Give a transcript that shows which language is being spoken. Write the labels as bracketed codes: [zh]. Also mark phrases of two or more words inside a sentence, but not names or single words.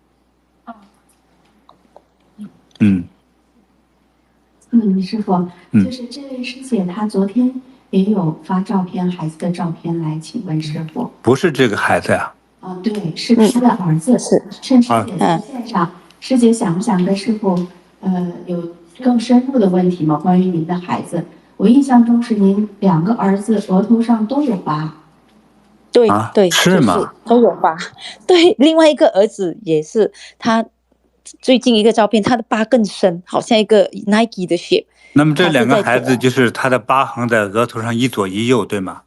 [zh] 師父，就是這位師姐，她昨天也有發照片，孩子的照片來請問師父。不是這個孩子呀？對，是他的兒子。趁師姐在線上，師姐想不想跟師父有更深入的問題嗎？關於您的孩子，我印象中是您2個兒子額頭上都有疤。對，是嗎？就是都有疤。對，另外一個兒子也是，他最近一個照片，他的疤更深，好像一個 Nike 的血。那麼這2個孩子就是他的疤痕在額頭上一左一右，對嗎？